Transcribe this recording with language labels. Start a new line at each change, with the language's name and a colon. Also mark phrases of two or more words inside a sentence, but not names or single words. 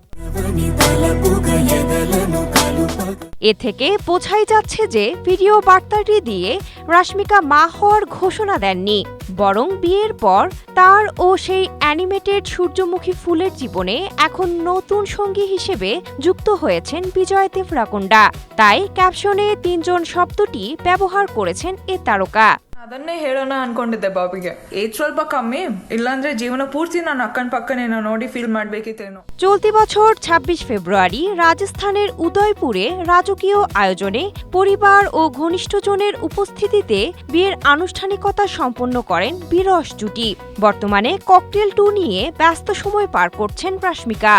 Bangla: এ থেকে বোঝাই যাচ্ছে যে ভিডিও বার্তাটি দিয়ে রাশমিকা মা হওয়ার ঘোষণা দেননি, বরং বিয়ের পর তার ও সেই অ্যানিমেটেড সূর্যমুখী ফুলের জীবনে এখন নতুন সঙ্গী হিসেবে যুক্ত হয়েছেন বিজয় দেবরাকোন্ডা। তাই ক্যাপশনে ৩ জন শব্দটি ব্যবহার করেছেন এ তারকা।
Kannada: ಅದನ್ನೇ ಹೇಳೋಣ ಅನ್ಕೊಂಡಿದ್ದೆ ಬಾಬಿಗೆ. ಏಜ್ ಸ್ವಲ್ಪ ಕಮ್ಮಿ, ಇಲ್ಲಾಂದ್ರೆ ಜೀವನ ಪೂರ್ತಿ ನಾನು ಅಕ್ಕನ ಪಕ್ಕನೇ ನೋಡಿ ಫೀಲ್ ಮಾಡ್ಬೇಕಿತ್ತೇನೋ।
Bangla: চলতি বছর ২৬ ফেব্রুয়ারি রাজস্থানের উদয়পুরে রাজকীয় আয়োজনে পরিবার ও ঘনিষ্ঠজনের উপস্থিতিতে বিয়ের আনুষ্ঠানিকতা সম্পন্ন করেন বিরস জুটি। বর্তমানে ককটেল 2 নিয়ে ব্যস্ত সময় পার করছেন রাশমিকা।